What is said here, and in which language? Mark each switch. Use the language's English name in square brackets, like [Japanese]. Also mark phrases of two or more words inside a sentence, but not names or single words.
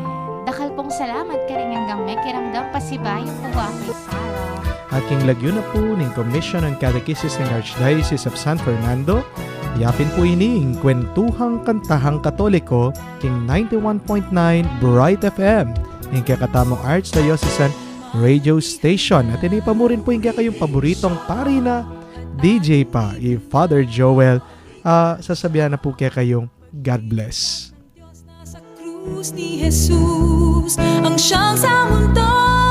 [Pampanga] Dakal pong salamat ka rin hanggang may kiramdam pasibayo po kay Sarah. At king lagyo na po ng Commission on Catechesis ng Archdiocese of San Fernando, yapin po ining Kwentuhang Kantahang Katoliko, king 91.9 Bright FM, ng kakatamong [English] Archdiocesan Radio Station. [Pampanga] At inipamurin po yung kayong paboritong pari na DJ pa, Father Joel. Sasabihan na po kayong [English] God bless. [Filipino] Cruz ni Jesus ang siyang sa mundo